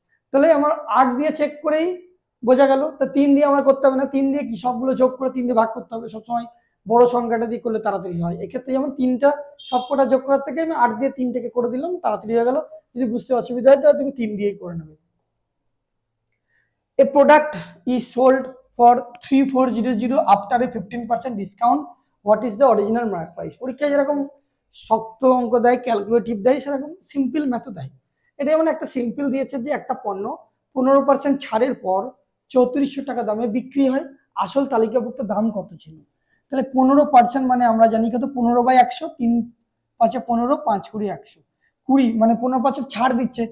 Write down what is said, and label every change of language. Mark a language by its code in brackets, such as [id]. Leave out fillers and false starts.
[bn] তাহলে আমার 8 দিয়ে চেক করেই বোঝা গেল। তো 3 দিয়ে আমার করতে হবে না, 3 দিয়ে কি সবগুলো যোগ করে 3 দিয়ে ভাগ করতে হবে। সবসময় বড় সংখ্যাটা দিয়ে করলে তাড়াতাড়ি হয়। এক্ষেত্রে যেমন 3টা সবকটা যোগ করার থেকে আমি 8 দিয়ে 3টাকে করে দিলাম, তাড়াতাড়ি হয়ে গেল। যদি বুঝতে অসুবিধা হয় তাহলে তুমি 3 দিয়েই করে নেবে। [en] A product is sold for 3400 after a 15% discount. What is the original market price? [bn] পরীক্ষায় যেরকম শক্ত অঙ্ক দেয়, ক্যালকুলেটিভ দেয়, সেরকম সিম্পল ম্যাথও দেয়। এটা যেমন একটা সিম্পল দিয়েছে যে একটা পণ্য 15% ছাড়ের পর 3400 টাকা দামে বিক্রি হয়, আসল তালিকাভুক্ত দাম কত ছিল? তাহলে 15% মানে আমরা জানি কত? 15/100, 3 5 15, 5 20 100, 20 মানে 15% ছাড় দিচ্ছে।